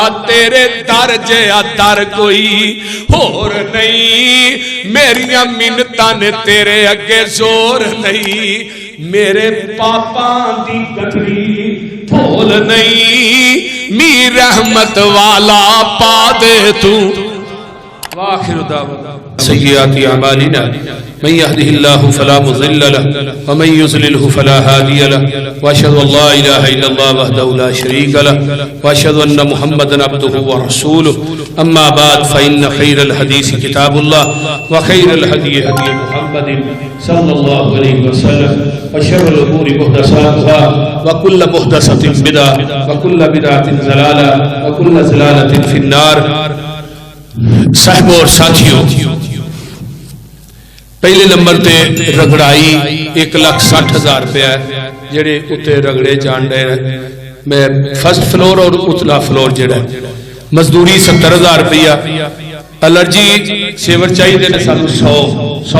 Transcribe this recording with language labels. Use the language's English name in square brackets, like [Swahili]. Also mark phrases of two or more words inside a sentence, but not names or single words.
[Punjabi] تیرے در جیا در کوئی ہور نہیں میریاں منتاں نے تیرے اگے زور نہیں میرے پاپاں دی گٹری پھول نہیں می رحمت والا پا دے تو [Arabic] وآخر دعوانا سیئات اعمالنا من يهده الله فلا مضل له ومن يضلله فلا هادي له واشهد ان لا اله الا الله وحده لا شريك له واشهد ان محمدا عبده ورسوله اما بعد فان خير الحديث كتاب الله وخير الهدي هدي محمد صلى الله عليه وسلم وشر الامور محدثاتها وكل محدثة بدعة وكل بدعة ضلالة وكل ضلالة في النار [Urdu] صاحب اور ساتھیوں [Punjabi] پہلے نمبر تے رگڑائی 1,60,000 روپیہ ہے جڑے اتے رگڑے جان رہے ہیں میں [English] first floor [Punjabi] اور اتلا فلور جڑا ہے مزدوری 70,000 روپیہ الرجی سیور چاہیے دینا سانو 100